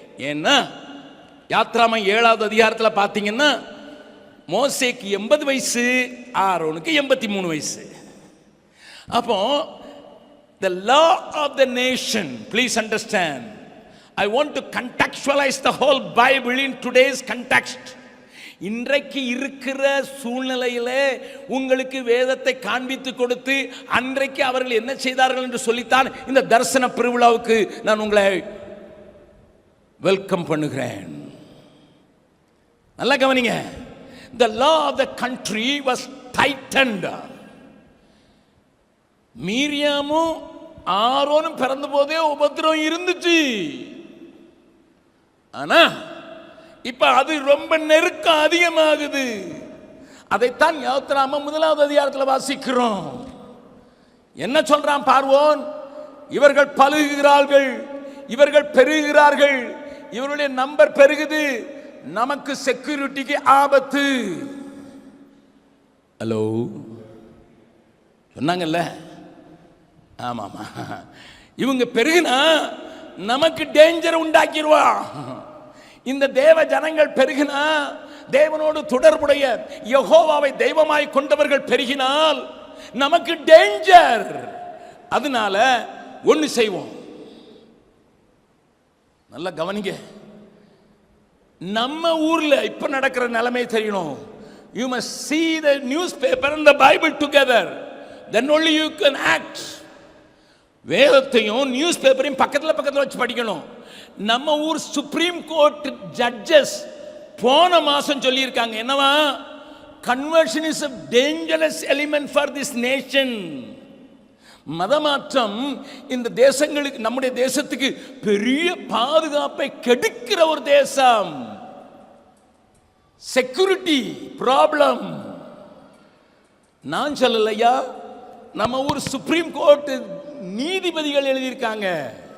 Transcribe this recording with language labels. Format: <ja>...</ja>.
<ta>ஏன்னா யாத்ராமம் 7வது அதிகாரத்தில் பார்த்தீங்கன்னா மோசேக்கு 80 வயசு, ஆரோனுக்கு 83 வயசு.</ta> <en>அப்போ the law of the nation, please understand, I want to contextualize the whole Bible in today's context.</en> <ta>இன்றைக்கு இருக்கிற சூழ்நிலையிலே உங்களுக்கு வேதத்தை காண்பித்து கொடுத்து அன்றைக்கு அவர்கள் என்ன செய்தார்கள் என்று சொல்லித்தான் இந்த தரிசன பெருவிழாவுக்கு நான் உங்களை வெல்கம் பண்ணுகிறேன். நல்லா கவனிங்க.</ta> <en>The law of the country was tightened.</en> <ta>மீரியாமும் ஆரோனும் பிறந்த போதே உபத்திரம் இருந்துச்சு. ஆனா இப்ப அது ரொம்ப நெருக்கம் அதிகமாகுது. அதைத்தான் யாத்ராமம் 1வது அதிகாரத்தில் வாசிக்கிறோம். என்ன சொல்றான் பார்வோன்? இவர்கள் பலுகுகிறார்கள், இவர்கள் பெருகுகிறார்கள், இவருடைய நம்பர் பெருகுது, நமக்கு செக்யூரிட்டிக்கு ஆபத்து. ஹலோ சொன்னாங்கல்ல? ஆமாமா, இவங்க பெருகுனா நமக்கு டேஞ்சர் உண்டாக்கிடுவா. இந்த தேவ ஜனங்கள் பெருகினா, தேவனோடு தொடர்புடைய யெகோவாவை தெய்வமாய் கொண்டவர்கள் பெருகினால் நமக்கு டேஞ்சர். அதனால ஒன்னு செய்வோம். நல்லா கவனிங்க. நம்ம ஊர்ல இப்ப நடக்கிற நிலைமை தெரியணும்.</ta> <en>You must see the newspaper and the Bible together. Then only you can act.</en> <ta>வேதத்தையும் நியூஸ் பேப்பரையும் பக்கத்தில் வச்சு படிக்கணும். நம்ம ஊர் சுப்ரீம் கோர்ட் ஜட்ஜஸ் போன மாசம் சொல்லியிருக்காங்க, என்னவா?</ta> <en>Conversion is a dangerous element for this nation.</en> <ta>மதமாற்றம் இந்த தேசங்களுக்கு, நம்முடைய தேசத்துக்கு பெரிய பாதுகாப்பை கெடுக்கிற ஒரு தேசம். Security problem. நான் சொல்லலையா, நம்ம ஊர் சுப்ரீம் கோர்ட் நீதிபதிகள் எழுதியிருக்காங்க.</ta>